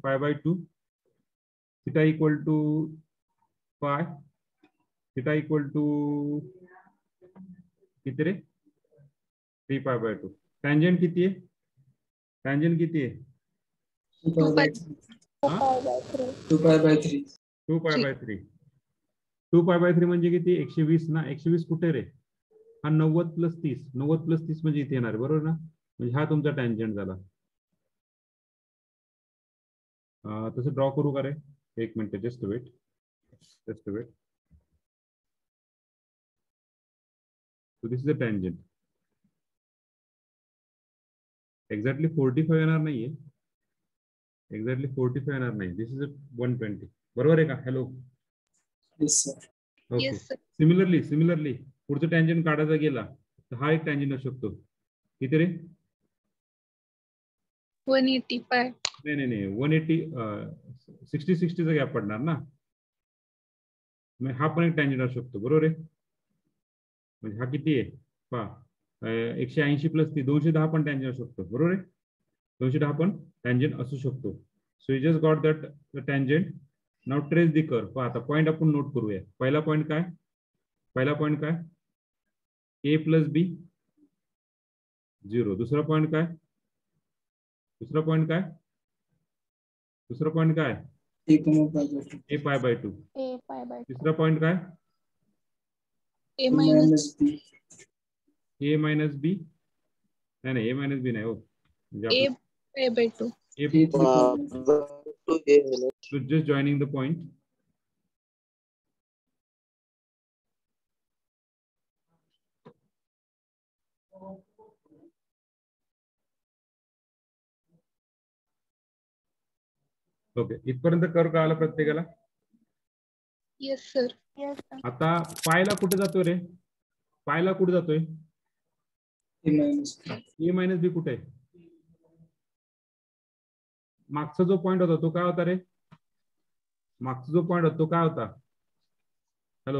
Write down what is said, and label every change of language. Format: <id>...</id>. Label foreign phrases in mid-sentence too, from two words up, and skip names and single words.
<en>pi/2. theta equal to pi. theta equal to</en> <mr>किती रे? 3 pi/2. टँजंट किती आहे? टँजंट किती आहे?</mr> <en>2 pi by 3. 2 pi by 3.</en> <mr>2 pi/3. 2 pi/3 म्हणजे किती? 120 ना. 120 कुठे रे? हा 90 + 30. 90 + 30 म्हणजे इथे येणार, बरोबर ना? म्हणजे हा तुमचा टँजंट झाला. तसं ड्रॉ करू का रे? एक मिनिट,</mr> <en>just wait. So this is the tangent.</en> <mr>एक्झॅक्टली 45 येणार नाहीये. एक्झॅक्टली 45 येणार नाही.</mr> <en>this is 120.</en> <mr>बरोबर आहे का? हॅलो,</mr> <en>Yes, sir.</en> <mr>ओके.</mr> <en>Yes, sir.</en> <mr>सिमिलरली पुढचं टँजंट काढायचा गेला तर हा एक टँजंट असू शकतो. किती रे? 185. नाही 180. 60-60चा गॅप पडणार ना. मग हा पण एक टँजंट असू शकतो, बरोबर आहे? म्हणजे हा किती आहे पहा, 180 + 30, 210 पण टँजंट असू शकतो, बरोबर आहे? 210 पण टँजंट असू शकतो.</mr> <en>so you just got that tangent. now trace the curve.</en> <mr>पहा आता पॉईंट आपण नोट करूया. पहिला पॉईंट काय? a + b 0. दुसरा पॉईंट काय? दुसरा पॉईंट काय?</mr> <en>A comma pi by 2. a pi/2. A pi/2.</en> <mr>तिसरा पॉईंट काय?</mr> <en>A A minus. minus B. a minus b. नाही a minus b</en> <mr>नाही हो. म्हणजे</mr> <en>A</en> <mr>आपलं</mr> <en>pi/2. a A 3 pi by 2. to A minus. So just joining the point.</en> <mr>ओके, इथपर्यंत कर कळालं प्रत्येकाला?</mr> <en>Yes, sir. Yes, sir.</en> <mr>आता पायला कुठे जातोय रे? पायला कुठे जातोय?</mr> <en>A minus. A minus B</en> <mr>कुठे आहे? मागचा जो पॉइंट होता तो काय होता रे? मागचा जो पॉइंट होता तो काय होता? हॅलो,</mr>